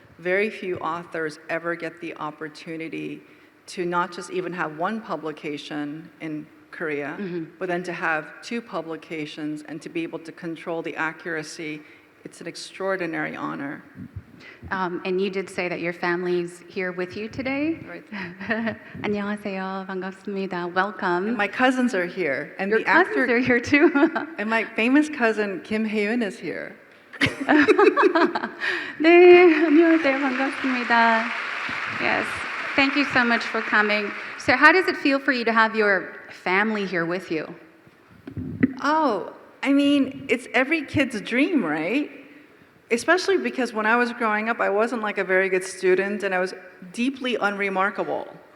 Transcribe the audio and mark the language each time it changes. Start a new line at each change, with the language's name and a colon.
English: Very few authors ever get the opportunity to not just even have one publication in Korea, but then to have 2 publications and to be able to control the accuracy. It's an extraordinary honor. And you did say that your family's here with you today. Right.
Korean: 안녕하세요, 반갑습니다.
English: Welcome. And my cousins are here, and Your the actor cousins are here too. and my famous cousin Kim Hae-eun is here.
Korean: 네, 안녕하세요, 반갑습니다.
English: Yes, thank you so much for coming. So, how does it feel for you to have your family here with you? Oh, I mean, it's every kid's dream, right? Especially because when I was growing up, I wasn't like a very good student, and I was deeply unremarkable.